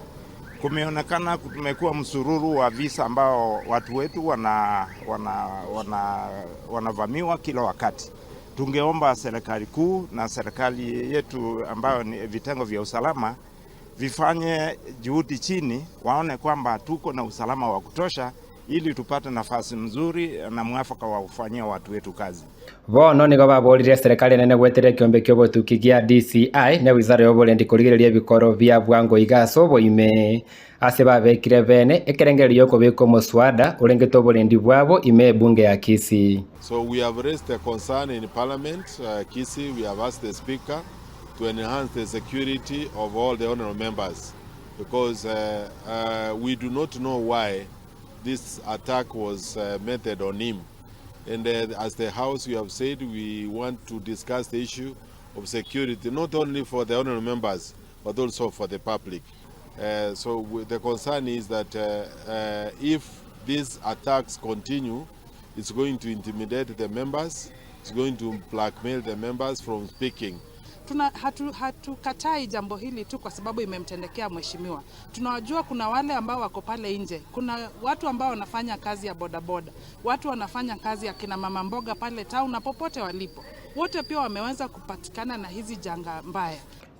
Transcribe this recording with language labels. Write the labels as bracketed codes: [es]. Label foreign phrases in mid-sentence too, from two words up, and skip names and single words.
[sw] Kumeonekana kumekuwa msururu wa visa ambao watu wetu wanavamiwa kila wakati. Tungeomba serikali kuu na serikali yetu ambayo ni vitengo vya usalama vifanye juhudi chini, waone kwamba tuko na usalama wa kutosha ili tupate nafasi nzuri na mwafaka wa kufanyia watu wetu kazi. [guz] Bono nigo babolire serikali nene gwetere kiombe kyo botukigia DCI ne wizara yobolendi kurigereria bikoro bya bwango igaso boime ase babekire bene ekerengerio kobeko muswada urengeto bolendi bwabo ime bunge ya Kisii. [en] So we have raised a concern in parliament Kisii. We have asked the speaker to enhance the security of all the honorable members, because we do not know why this attack was meted on him. And as the House, we have said we want to discuss the issue of security, not only for the honorable members, but also for the public. So the concern is that if these attacks continue, it's going to intimidate the members, it's going to blackmail the members from speaking. [sw] Hatukatai jambo hili tu kwa sababu imemtendekea mheshimiwa. Tunawajua kuna wale ambao wako pale nje. Kuna watu ambao wanafanya kazi ya bodaboda. Watu wanafanya kazi ya kina mama mboga pale town na popote walipo. Wote pia wameweza kupatikana na hizi janga mbaya.